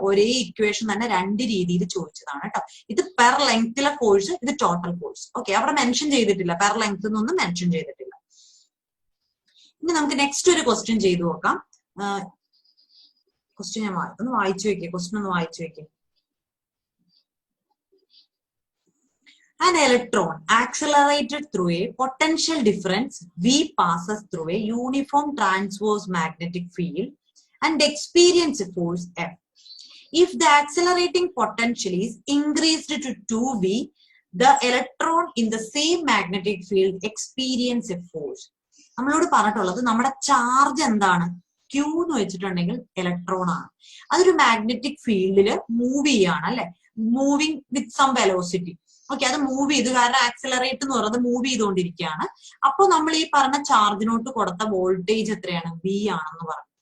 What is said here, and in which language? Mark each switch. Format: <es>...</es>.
<ml>ഒരേ ഇക്വേഷൻ തന്നെ രണ്ട് രീതിയിൽ ചോദിച്ചതാണ് കേട്ടോ. ഇത് പെർ ലെങ്ത്തിലെ ഫോഴ്സ്, ഇത് ടോട്ടൽ ഫോഴ്സ്. ഓക്കെ, അവിടെ മെൻഷൻ ചെയ്തിട്ടില്ല, പെർ ലെങ്ത് എന്നൊന്നും മെൻഷൻ ചെയ്തിട്ടില്ല. ഇനി നമുക്ക് നെക്സ്റ്റ് ഒരു ക്വസ്റ്റ്യൻ ചെയ്തു നോക്കാം. ക്വസ്റ്റ്യൻ ഞാൻ ഒന്ന് വായിച്ചു വെക്കേ, ക്വസ്റ്റ്യൻ ഒന്ന് വായിച്ചു വെക്കേ.</ml> <en>An electron accelerated through a potential difference V passes through a uniform transverse magnetic field and experiences a force F. If the accelerating potential is increased to 2V, the electron in the same magnetic field experiences a force.</en> <ml>നമ്മളോട് പറഞ്ഞിട്ടുള്ളത് നമ്മുടെ charge എന്താണ്? Q എന്ന് വെച്ചിട്ടുണ്ടെങ്കിൽ electron ആണ്. അതൊരു magnetic ഫീൽഡില് move ചെയ്യാണ് അല്ലെ,</ml> <en>Moving with some velocity.</en> <ml>Okay, അത് മൂവ് ചെയ്തു, കാരണം ആക്സിലറേറ്റ് എന്ന് പറയുന്നത് മൂവ് ചെയ്തുകൊണ്ടിരിക്കുകയാണ്. അപ്പോൾ നമ്മൾ ഈ പറഞ്ഞ ചാർജിനോട്ട് കൊടുത്ത വോൾട്ടേജ് എത്രയാണ്? V ആണെന്ന് പറഞ്ഞു.</ml>